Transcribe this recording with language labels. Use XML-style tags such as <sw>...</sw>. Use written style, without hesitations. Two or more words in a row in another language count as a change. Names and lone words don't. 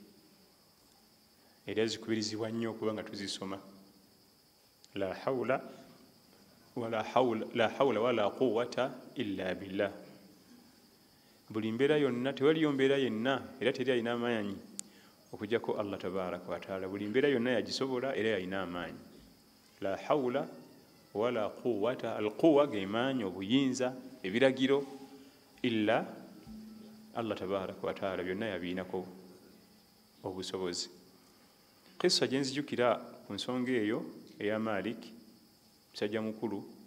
<lg>era zikubirizibwa nnyo okuba nga tuzisoma</lg> <ar>لا حول ولا قوة إلا بالله</ar> <lg>buli mbeera yonna tewaliyo mbeera yenna era teri alina amaanyi okujjako</lg> <ar>الله تبارك وتعالى</ar> <lg>buli mbeera yonna yagisobola era yalina amaanyi</lg> <ar>لا حول ولا قوة القوة</ar> <lg>gemaanyi obuyinza ebiragiro</lg> <ar>إلا الله تبارك وتعالى</ar> <lg>byonna yabiinako obusobozi kisa gye nzijukira ku nsonga eyo eya Malik musajja mukulu</lg>